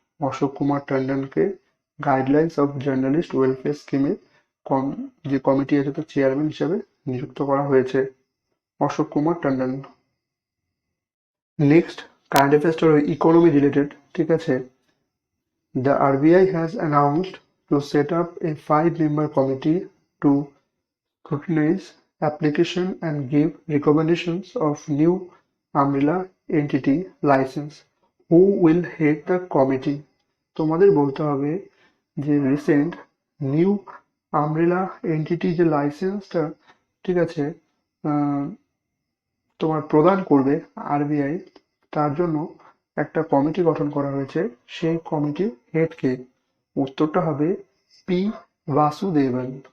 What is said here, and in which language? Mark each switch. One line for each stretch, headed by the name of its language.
Bangla: Ashok Kumar টন্ডনকে guidelines of journalist welfare স্কিমের যে committee আছে তার চেয়ারম্যান হিসেবে নিযুক্ত করা হয়েছে Ashok Kumar Tandon. Next current অ্যাফেয়ার্সটা economy related, ঠিক আছে।
English: The RBI has announced to set up a 5-member committee to scrutinize application and give recommendations of new umbrella entity license. Who will head the committee?
Bangla: তোমাদের বলতে হবে যে রিসেন্ট নিউ আমব্রেলা এন্টিটি যে লাইসেন্সটা, ঠিক আছে, তোমার প্রদান করবে আরবিআই, তার জন্য একটা কমিটি গঠন করা হয়েছে। সেই কমিটির হেড কে? উত্তরটা হবে পি বাসুদেবন।